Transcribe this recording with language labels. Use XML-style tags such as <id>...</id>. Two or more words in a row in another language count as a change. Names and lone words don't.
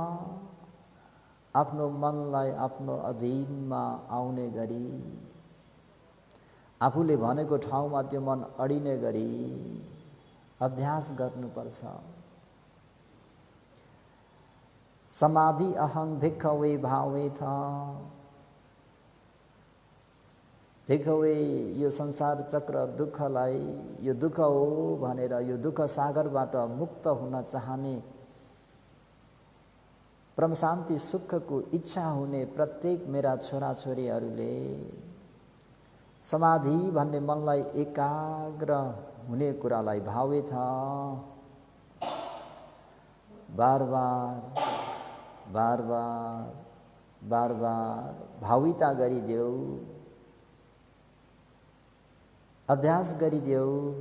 <ne>आफ्नो मनलाई आफ्नो अधीनमा आउने गरी, आफूले भनेको ठाउँमा त्यो मन अडिने गरी अभ्यास गर्नुपर्छ।</ne> <pi>समाधि अहं भिक्खवे भावेथ।</pi> <ne>भिक्खवे यो संसार चक्र दुःखलाई यो दुःख हो भनेर, यो दुःख सागरबाट मुक्त हुन चाहने, परम शान्ति सुखको इच्छा हुने प्रत्येक मेरा छोराछोरीहरूले समाधि भन्ने मनलाई एकाग्र हुने कुरालाई भावेथ बार बार बार बार बार बार भाविता गरिदेऊ, अभ्यास गरिदेऊ।</ne>